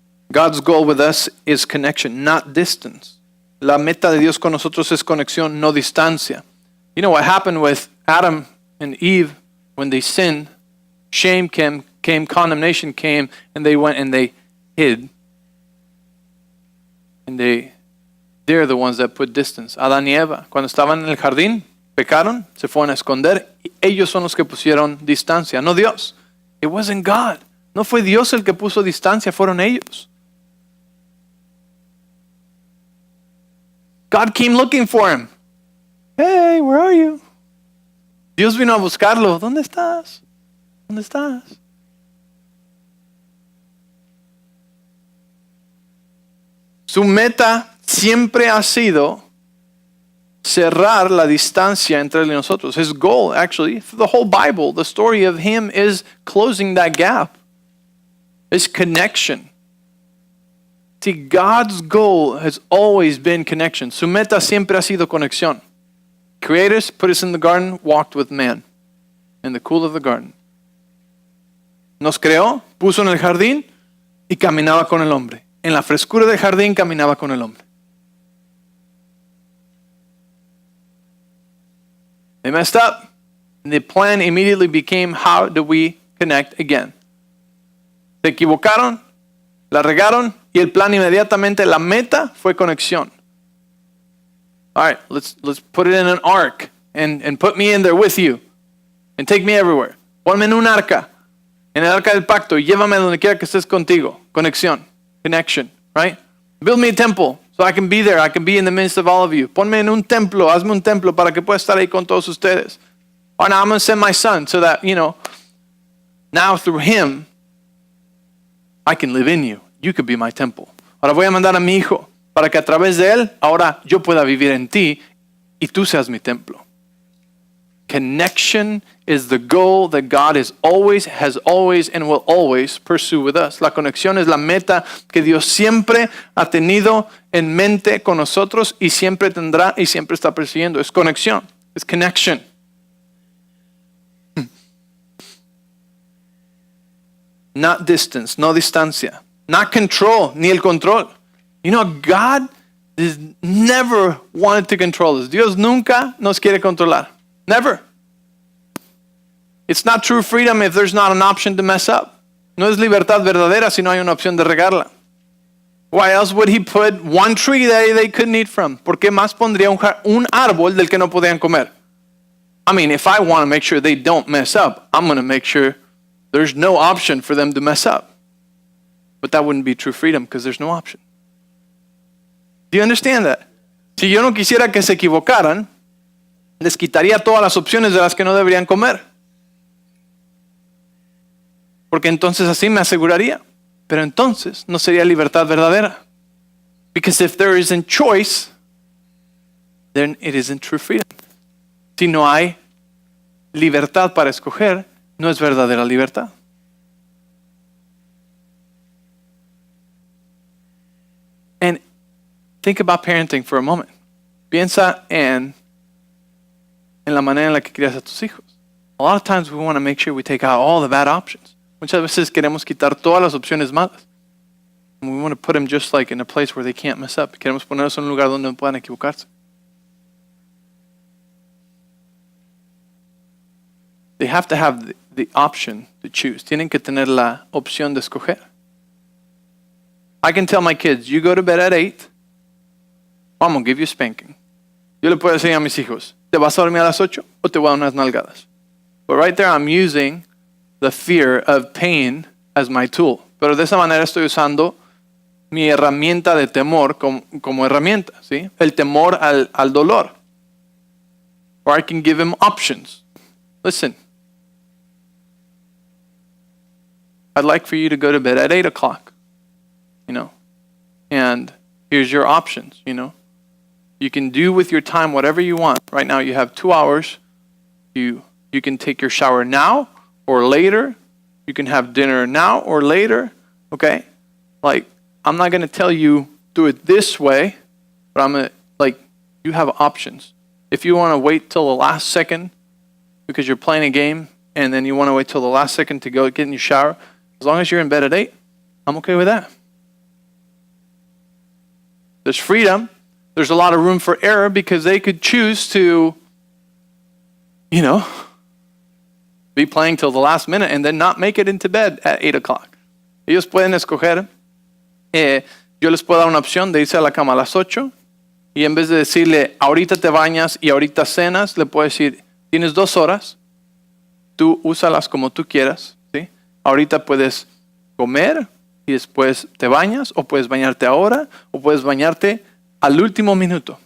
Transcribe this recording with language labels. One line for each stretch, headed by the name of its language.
English: God's goal with us is connection, not distance.
Spanish: La meta de Dios con nosotros es conexión, no distancia.
English: You know what happened with Adam and Eve when they sinned? Shame came, condemnation came, and they went and they hid. And they're the ones that put distance.
Spanish: Adán y Eva, cuando estaban en el jardín, pecaron, se fueron a esconder. Y ellos son los que pusieron distancia, no Dios.
English: It wasn't God.
Spanish: No fue Dios el que puso distancia, fueron ellos.
English: God came looking for him. Hey, where are you?
Spanish: Dios vino a buscarlo. ¿Dónde estás? ¿Dónde estás? Su meta siempre ha sido cerrar la distancia entre él y nosotros.
English: His goal, actually, through the whole Bible, the story of him is closing that gap. It's connection. See, God's goal has always been connection.
Spanish: Su meta siempre ha sido conexión.
English: Created us, put us in the garden, walked with man in the cool of the garden.
Spanish: Nos creó, puso en el jardín y caminaba con el hombre. En la frescura del jardín caminaba con el hombre.
English: They messed up. And the plan immediately became, how do we connect again?
Spanish: Se equivocaron, la regaron, y el plan inmediatamente, la meta fue conexión.
English: All right, let's put it in an ark and put me in there with you and take me everywhere.
Spanish: Ponme en un arca, en el arca del pacto, y llévame donde quiera que estés contigo.
English: Conexión, connection, right? Build me a temple so I can be there. I can be in the midst of all of you.
Spanish: Ponme en un templo, hazme un templo para que pueda estar ahí con todos ustedes.
English: Or now I'm going to send my son so that, now through him, I can live in you. You could be my temple.
Spanish: Ahora voy a mandar a mi hijo para que a través de él, ahora yo pueda vivir en ti y tú seas mi templo.
English: Connection is the goal that God has always, and will always pursue with us.
Spanish: La conexión es la meta que Dios siempre ha tenido en mente con nosotros y siempre tendrá y siempre está persiguiendo. Es conexión. Es connection.
English: Not distance,
Spanish: no distancia.
English: Not control,
Spanish: ni el control.
English: You know, God has never wanted to control us.
Spanish: Dios nunca nos quiere controlar.
English: Never. It's not true freedom if there's not an option to mess up.
Spanish: No es libertad verdadera si no hay una opción de regarla.
English: Why else would he put one tree that they couldn't eat from?
Spanish: ¿Por qué más pondría un árbol del que no podían comer?
English: I mean, if I want to make sure they don't mess up, I'm going to make sure there's no option for them to mess up. But that wouldn't be true freedom because there's no option. Do you understand that?
Spanish: Si yo no quisiera que se equivocaran, les quitaría todas las opciones de las que no deberían comer. Porque entonces así me aseguraría. Pero entonces no sería libertad verdadera.
English: Because if there isn't choice, then it isn't true freedom.
Spanish: Si no hay libertad para escoger, no es verdadera libertad.
English: And think about parenting for a moment.
Spanish: Piensa en la manera en la que crías a tus hijos.
English: A lot of times we want to make sure we take out all the bad options.
Spanish: Muchas veces queremos quitar todas las opciones malas.
English: And we want to put them just like in a place where they can't mess up.
Spanish: Queremos ponerlos en un lugar donde no puedan equivocarse.
English: They have to have the option to choose.
Spanish: Tienen que tener la opción de escoger.
English: I can tell my kids, you go to bed at 8, I'm going to give you a spanking.
Spanish: Yo le puedo decir a mis hijos, ¿te vas a dormir a las 8 o te voy a dar unas nalgadas?
English: But right there I'm using the fear of pain as my tool.
Spanish: Pero de esa manera estoy usando mi herramienta de temor como herramienta, ¿sí? El temor al dolor.
English: Or I can give him options. Listen, I'd like for you to go to bed at 8 o'clock, and here's your options, You can do with your time whatever you want. Right now you have 2 hours. You can take your shower now or later. You can have dinner now or later, okay? Like, I'm not going to tell you do it this way, but I'm going to, you have options. If you want to wait till the last second because you're playing a game and then you want to wait till the last second to go get in your shower, as long as you're in bed at 8, I'm okay with that. There's freedom. There's a lot of room for error because they could choose to, be playing till the last minute and then not make it into bed at 8 o'clock.
Spanish: Ellos pueden escoger. Yo les puedo dar una opción de irse a la cama a las 8 y en vez de decirle, ahorita te bañas y ahorita cenas, le puedo decir, tienes 2 horas, tú úsalas como tú quieras, ¿sí? Ahorita puedes comer y después te bañas, o puedes bañarte ahora, o puedes bañarte al último minuto.